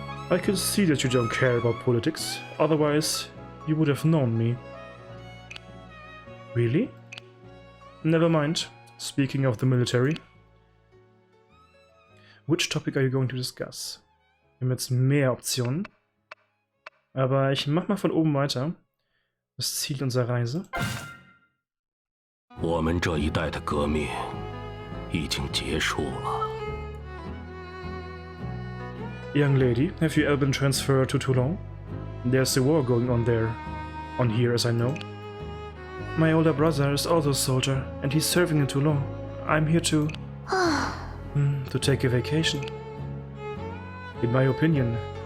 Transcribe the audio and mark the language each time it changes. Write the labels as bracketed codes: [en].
[en] I can see that you don't care about politics, otherwise you would have known me. Really? Never mind. Speaking of the military. Which topic are you going to discuss? [de] Wir haben jetzt mehr Optionen. Aber ich mach mal von oben weiter. Das Ziel unserer Reise. [zh] 我们这一代的革命已经结束了。 [en] Young lady, have you ever been transferred to Toulon? There's a war going on there. On here, as I know. My older brother is also a soldier, and he's serving in Toulon. I'm here to take a vacation. In my opinion,